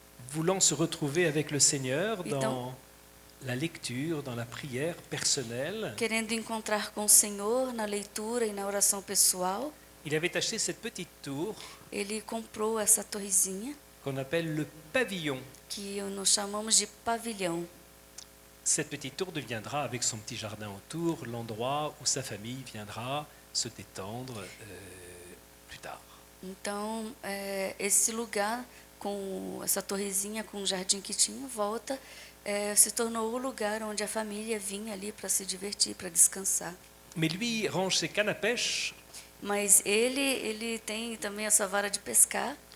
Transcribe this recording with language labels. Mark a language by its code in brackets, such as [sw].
[fr] voulant se retrouver avec le Seigneur Et dans la lecture, dans la prière personnelle. [pt] Querendo encontrar com o Senhor na leitura e na oração pessoal, [fr] Il avait acheté cette petite tour [pt] ele comprou essa torrezinha, [fr] qu'on appelle le pavillon. [pt] que nós chamamos de pavilhão. [fr] Cette petite tour deviendra, avec son petit jardin autour, l'endroit où sa famille viendra se détendre plus tard. [pt] Então, esse lugar, com essa torrezinha, com o jardim que tinha, se tornou o lugar onde a família vinha ali para se divertir, para descansar. [fr] Mais lui range ses cannes à pêche [pt] Mas ele tem também essa vara de pescar